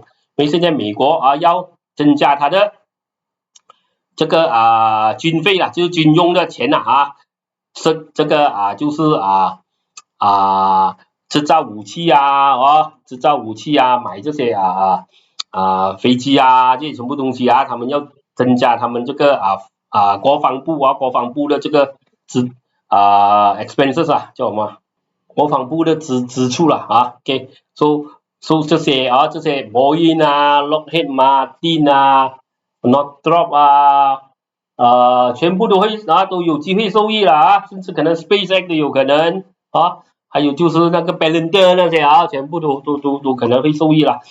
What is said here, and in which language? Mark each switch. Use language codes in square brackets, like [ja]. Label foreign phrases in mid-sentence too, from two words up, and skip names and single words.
[zh] 因為現在美國要增加它的這個軍費了，就是軍用的錢是這個就是製造武器製造武器買這些飛機這些全部東西他們要增加他們這個國防部的這個 expenses 叫什麼？國防部的支出了OK。So 這些波音Lockheed Martin Northrop 全部都会都有機會受益了甚至可能 SpaceX 都有可能還有就是那個 Palantir 那些全部都可能會受益了。